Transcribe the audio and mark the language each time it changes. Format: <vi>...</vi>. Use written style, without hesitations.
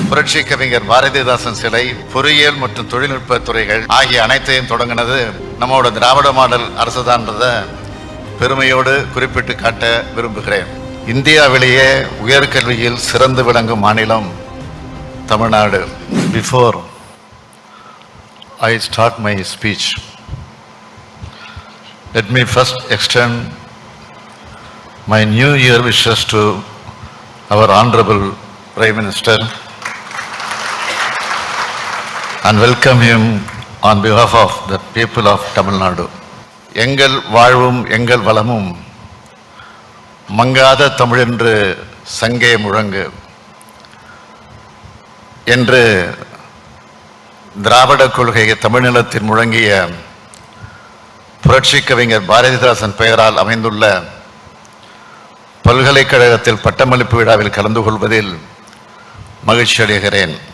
<ta>புரட்சி கவிஞர் பாரதிதாசன் சிலை, பொறியியல் மற்றும் தொழில்நுட்ப துறைகள் ஆகிய அனைத்தையும் தொடங்கினது நம்மளோட திராவிட மாடல் அரசுதான்றத பெருமையோடு குறிப்பிட்டு காட்ட விரும்புகிறேன். இந்தியாவிலேயே உயர்கல்வியில் சிறந்து விளங்கும் மாநிலம் Tamil Nadu.</ta> <en>Before I start my speech, let me first extend my New Year wishes to our Honorable Prime Minister and welcome him on behalf of the people of Tamil Nadu.</en> <ta>எங்கள் வாழ்வும் எங்கள் வளமும் மங்காத தமிழென்று சங்கே முழங்கு என்று திராவிட கொள்கையை தமிழ்நிலத்தில் முழங்கிய புரட்சி கவிஞர் பாரதிதாசன் பெயரால் அமைந்துள்ள பல்கலைக்கழகத்தில் பட்டமளிப்பு விழாவில் கலந்து கொள்வதில் மகிழ்ச்சி அடைகிறேன்.</ta>